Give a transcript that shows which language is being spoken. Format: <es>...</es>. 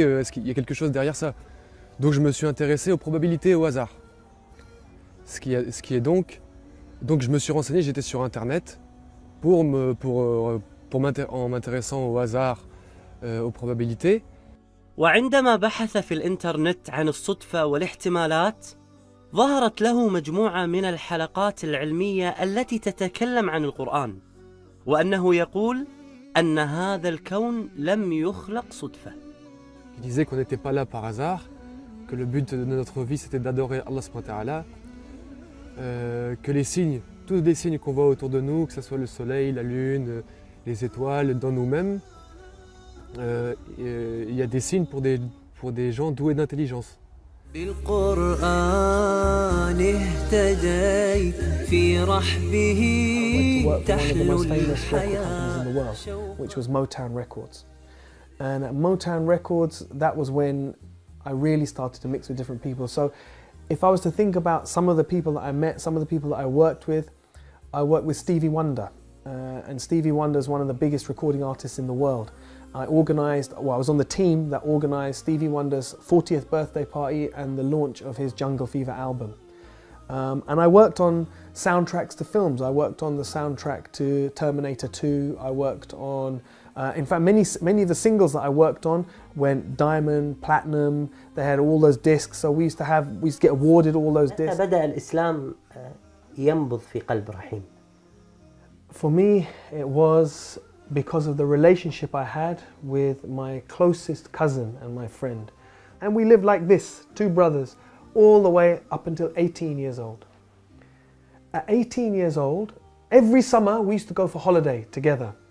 <fr>Est-ce qu'il y a quelque chose derrière ça? Donc je me suis intéressé aux probabilités et au hasard. Donc je me suis renseigné, j'étais sur internet en m'intéressant au hasard, aux probabilités.</fr> <ar>وعندما بحث في الإنترنت عن الصدفة والاحتمالات ظهرت له مجموعة من الحلقات العلمية التي تتكلم عن القرآن وأنه يقول أن هذا الكون لم يخلق صدفة.</ar> <fr>Il disait qu'on n'était pas là par hasard, que le but de notre vie c'était d'adorer Allah subhanahu wa ta'ala, que les signes, tous les signes qu'on voit autour de nous, que ce soit le soleil, la lune, les étoiles, dans nous-mêmes, il y a des signes pour des gens doués d'intelligence.</fr> <ar>بالقرآن اهتديت في رحبه تحلو الحياة.</ar> <en>Which was Motown Records. And at Motown Records, that was when I really started to mix with different people. So if I was to think about some of the people that I met, some of the people that I worked with with Stevie Wonder. And Stevie Wonder is one of the biggest recording artists in the world. I was on the team that organised Stevie Wonder's 40th birthday party and the launch of his Jungle Fever album. And I worked on soundtracks to films. I worked on the soundtrack to Terminator 2. I worked on, in fact, many of the singles that I worked on went diamond, platinum. They had all those discs. So we used to get awarded all those discs.</en> <ar>بدأ الإسلام ينبض في قلب رحيم.</ar> <en>For me, it was because of the relationship I had with my closest cousin and my friend. And we lived like this, two brothers, all the way up until 18 years old. At 18 years old, every summer we used to go for holiday together.</en>